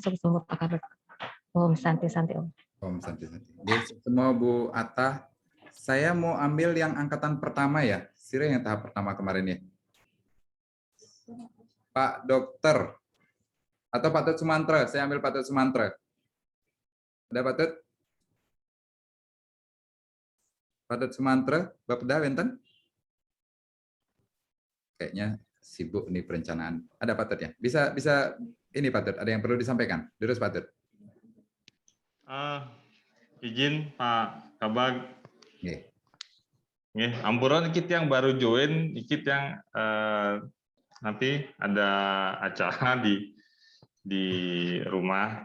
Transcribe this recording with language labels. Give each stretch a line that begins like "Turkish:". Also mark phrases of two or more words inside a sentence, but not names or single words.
Indonesian: Suksema Pak Kabag. Om Santi Om. Om Santi. Semua Bu Ata. Saya mau ambil yang angkatan pertama ya, Sira yang tahap pertama kemarin ya. Pak Dokter atau Pak Tut Sumantra, saya ambil Pak Tut Sumantra. Ada Pak Tut? Pak Tut Sumantra, Bapeda Wenten? Kayaknya sibuk nih perencanaan. Ada Pak Tut ya? Bisa ini Pak Tut, ada yang perlu disampaikan? Terus Pak Tut. Izin Pak Kabag. Nggih. Ampura dikit yang baru join, dikit yang nanti ada acara di rumah.